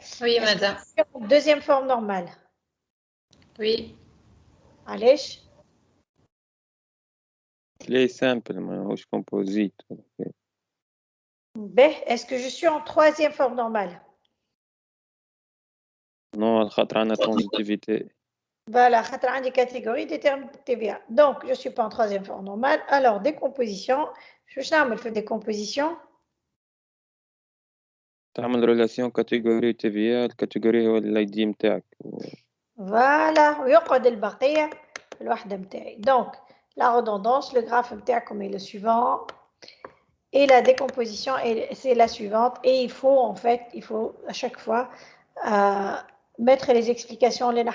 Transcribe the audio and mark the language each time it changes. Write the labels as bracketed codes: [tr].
[fr] est-ce que madame. je suis en deuxième forme normale? Oui. [ar] علاش؟ [fr] clé simple [ar] ماهوش [fr] composite. Ben, est-ce que je suis en troisième forme normale? Non, [ar] على خاطر [fr] عندنا transitivité. Voilà, [ar] خاطر عندي [fr] catégorie détermine TVA. Donc, je ne suis pas en troisième forme normale. Alors, décomposition. Je vais faire décomposition. [ar] تعمل [fr] relation catégorie TVA. [ar] الكاتيجوري هو ال ID متاعك. [fr] Voilà, [ar] ويقعد البقية الوحدة متاعي. [fr] Donc, la redondance, le graphe [ar] متاعكم [fr] est le suivant. Et la décomposition, c'est la suivante. Et il faut, en fait, à chaque fois mettre les explications.